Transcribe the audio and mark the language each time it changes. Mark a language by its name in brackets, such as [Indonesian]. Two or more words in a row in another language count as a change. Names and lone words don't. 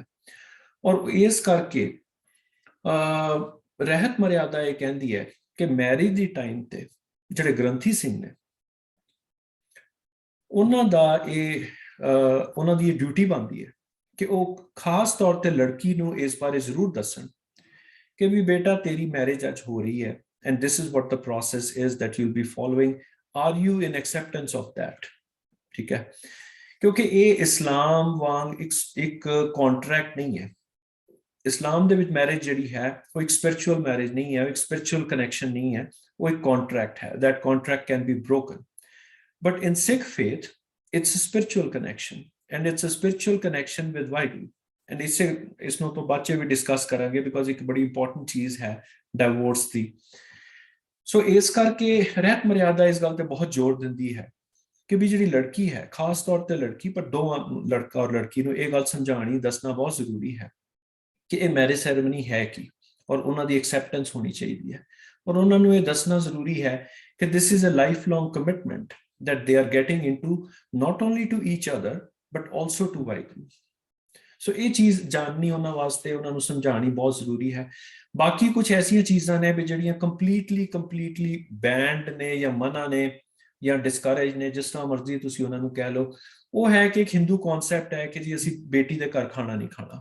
[Punjabi] ਔਰ ਇਸ ਕਰਕੇ ਰਹਿਤ ਮਰਿਆਦਾ ਇਹ ਕਹਿੰਦੀ ਹੈ ਕਿ ਮੈਰਿਜ ਦੀ ਟਾਈਮ ਤੇ ਜਿਹੜੇ ਗ੍ਰੰਥੀ ਸਿੰਘ ਨੇ ਉਹਨਾਂ ਦੀ ਡਿਊਟੀ ਬਣਦੀ ਹੈ ਕਿ ਉਹ ਖਾਸ ਤੌਰ ਤੇ ਲੜਕੀ ਨੂੰ ਇਸ ਬਾਰੇ ਜ਼ਰੂਰ ਦੱਸਣ ਕਿ ਵੀ ਬੇਟਾ ਤੇਰੀ ਮੈਰਿਜ ਅੱਜ ਹੋ ਰਹੀ ਹੈ [English] and this is what the process is that you'll be following, are you in acceptance of that? [Punjabi] ਠੀਕ ਹੈ, ਕਿਉਂਕਿ ਇਹ ਇਸਲਾਮ ਵਾਂਗ ਇੱਕ ਕੰਟਰੈਕਟ ਨਹੀਂ ਹੈ। ਇਸਲਾਮ ਦੇ ਵਿੱਚ ਮੈਰਿਜ ਜਿਹੜੀ ਹੈ ਉਹ ਇੱਕ [English] spiritual marriage [Punjabi] ਨਹੀਂ ਹੈ, ਇੱਕ [English] spiritual connection [Punjabi] ਨਹੀਂ ਹੈ, ਉਹ ਇੱਕ ਕੰਟਰੈਕਟ ਹੈ। [English] that contract can be broken, but in Sikh faith it's a spiritual connection, and it's a spiritual connection with Vaheguru। [Punjabi] and ਇਸ ਨੂੰ ਤੋਂ ਬਾਅਦ ਚ ਵੀ ਡਿਸਕਸ ਕਰਾਂਗੇ, ਬਿਕੋਜ਼ ਇੱਕ ਬੜੀ ਇੰਪੋਰਟੈਂਟ ਚੀਜ਼ ਹੈ ਡਿਵੋਰਸ ਦੀ। ਸੋ ਇਸ ਕਰਕੇ ਰਹਿਤ ਮਰਿਆਦਾ ਇਸ ਗੱਲ ਤੇ ਬਹੁਤ ਜ਼ੋਰ ਦਿੰਦੀ ਹੈ ਕਿ ਵੀ ਜਿਹੜੀ ਲੜਕੀ ਹੈ, ਖਾਸ ਤੌਰ ਤੇ ਲੜਕੀ, ਪਰ ਦੋਵਾਂ ਲੜਕਾ ਔਰ ਲੜਕੀ ਨੂੰ ਇਹ ਗੱਲ ਸਮਝਾਣੀ ਦੱਸਣਾ ਬਹੁਤ ਜ਼ਰੂਰੀ ਹੈ ਕਿ ਇਹ [English] marriage ceremony [Punjabi] ਹੈ ਕੀ, ਔਰ ਉਹਨਾਂ ਦੀ ਐਕਸੈਪਟੈਂਸ ਹੋਣੀ ਚਾਹੀਦੀ ਹੈ। ਔਰ ਉਹਨਾਂ ਨੂੰ ਇਹ ਦੱਸਣਾ ਜ਼ਰੂਰੀ ਹੈ ਕਿ [English] this is a lifelong commitment that they are getting into, not only to each other but also to Vaheguru। [Punjabi] ਸੋ ਇਹ ਚੀਜ਼ ਜਾਣਨੀ ਉਹਨਾਂ ਵਾਸਤੇ, ਉਹਨਾਂ ਨੂੰ ਸਮਝਾਣੀ ਬਹੁਤ ਜ਼ਰੂਰੀ ਹੈ। ਬਾਕੀ ਕੁਝ ਐਸੀਆਂ ਚੀਜ਼ਾਂ ਨੇ ਵੀ ਜਿਹੜੀਆਂ [English] completely banned [Punjabi] ਨੇ ਜਾਂ ਮਨਾ ਨੇ ਜਾਂ ਡਿਸਕਰੇਜ ਨੇ, ਜਿਸ ਤਰ੍ਹਾਂ ਮਰਜ਼ੀ ਤੁਸੀਂ ਉਹਨਾਂ ਨੂੰ ਕਹਿ ਲਓ। ਉਹ ਹੈ ਕਿ ਇੱਕ ਹਿੰਦੂ ਕਨਸੈਪਟ ਹੈ ਕਿ ਜੀ ਅਸੀਂ ਬੇਟੀ ਦੇ ਘਰ ਖਾਣਾ ਨਹੀਂ ਖਾਣਾ।